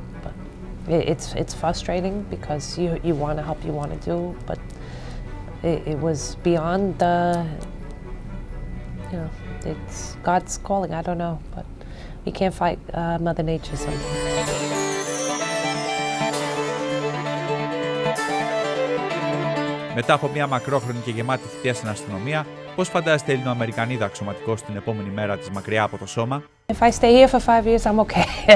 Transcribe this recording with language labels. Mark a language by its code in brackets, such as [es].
[en] But it's frustrating because you want to help, you want to do, but it was beyond the, you know, it's God's calling, I don't know, but we can't fight Mother Nature sometimes. [el] Μετά από μια μακρόχρονη και γεμάτη θητεία στην αστυνομία, πώς φαντάζεστε Ελληνοαμερικανίδα αξιωματικός την επόμενη μέρα της μακριά από το σώμα? [en] If I stay here for 5 years, I'm okay.